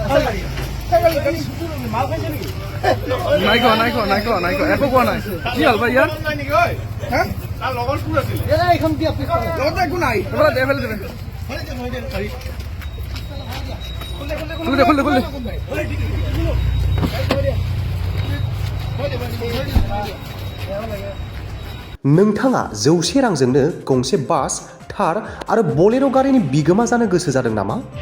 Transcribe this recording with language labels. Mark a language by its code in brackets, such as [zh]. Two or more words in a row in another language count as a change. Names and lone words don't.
[as] নাই কোৱা একো কোৱা নাই কি হ'ল ভাই ইয়াৰ একো নাই [brx] नोंथाङा 100 रांजोंनो गंसे बास थार आरो बलेर' गारिनि बिगोमा जानो गोसो जादों नामा?